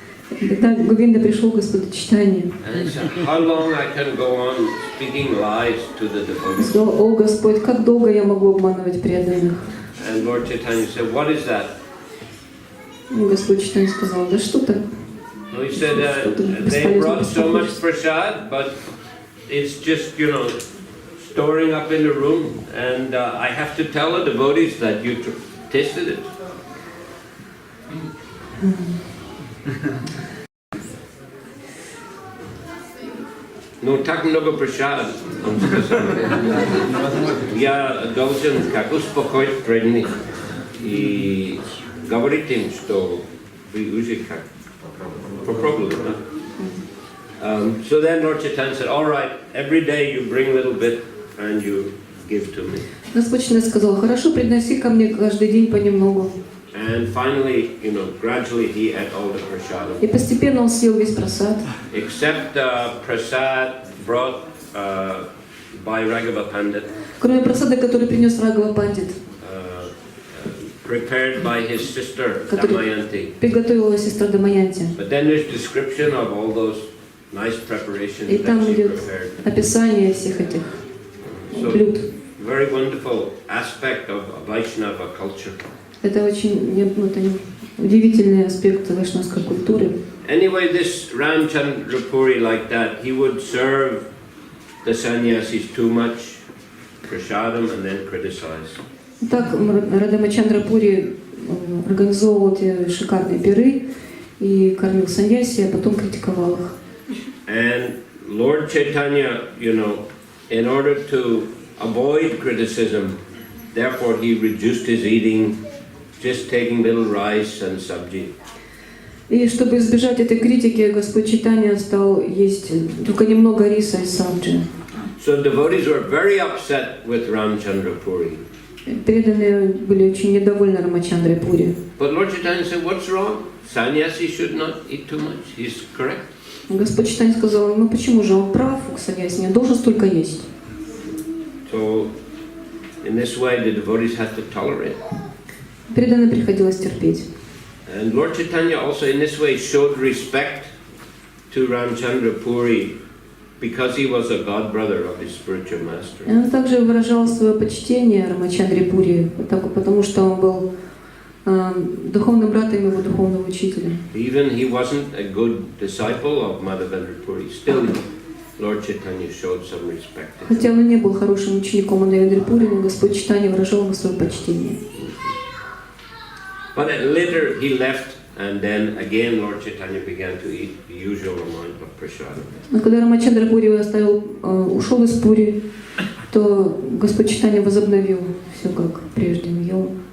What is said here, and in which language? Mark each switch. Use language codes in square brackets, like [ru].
[ru] Тогда Говинда пришел к Господу Чайтаньи. [en] And he said, how long I can go on speaking lies to the devotees? [ru] Сказал, о Господь, как долго я могу обманывать преданных? [en] And Lord Chaitanya said, what is that? [ru] И Господь Чайтаньи сказал, да что так? [en] So he said, they brought so much prasad, but it's just, storing up in the room, and I have to tell the devotees that you tasted it. [ru] Ну, так много прасад, он сказал. Я должен как успокоить преданных и говорить им, что вы уже как попробовали, да? [en] So then Lord Chaitanya said, all right, every day you bring a little bit and you give to me. [ru] Господь Чайтаньи сказал, хорошо, приноси ко мне каждый день понемногу. [en] And finally, gradually he ate all the prasad. [ru] И постепенно он съел весь прасад. [en] Except prasad brought by Raghava Pandit. [ru] Кроме прасада, который принес Рагава Пандит. [en] Prepared by his sister Damayanti. [ru] Приготовила сестра Дамаянти. [en] But then there's description of all those nice preparations [ru] И там [en] that she [ru] идет [en] prepared. [ru] описание всех этих блюд. [en] Very wonderful aspect of Vaishnava culture. [ru] Это очень это удивительный аспект вайшнавской культуры. [en] Anyway, this Ramchandra Puri like that, he would serve the sannyasis too much, prasadam, and then criticize. [ru] Так Радамачандра Пури организовывал эти шикарные пиры и кормил саньяси, а потом критиковал их. [en] And Lord Chaitanya, in order to avoid criticism, therefore he reduced his eating, just taking little rice and sabji. [ru] И чтобы избежать этой критики, Господь Чайтанья стал есть только немного риса и сабджи. [en] So devotees were very upset with Ramchandra Puri. [ru] Преданные были очень недовольны Рамачандрой Пури. [en] But Lord Chaitanya said, what's wrong? Sannyasi should not eat too much. He's correct. [ru] Господь Чайтанья сказал, почему же он прав, саньяси не должен столько есть. [en] So in this way the devotees had to tolerate. [ru] Преданным приходилось терпеть. [en] And Lord Chaitanya also in this way showed respect to Ramchandra Puri because he was a god brother of his spiritual master. [ru] И он также выражал свое почтение Рамачандре Пури, потому что он был духовным братом его духовного учителя. [en] Even he wasn't a good disciple of Madhavendra Puri, still Lord Chaitanya showed some respect. [ru] Хотя он не был хорошим учеником Мадхавендры Пури, но Господь Чайтанья выражал ему свое почтение. [en] But later he left, and then again Lord Chaitanya began to eat the usual amount of prasadam. [ru] Но когда Рамачандра Пури ушел из Пури, то Господь Чайтанья возобновил все как прежде, ел.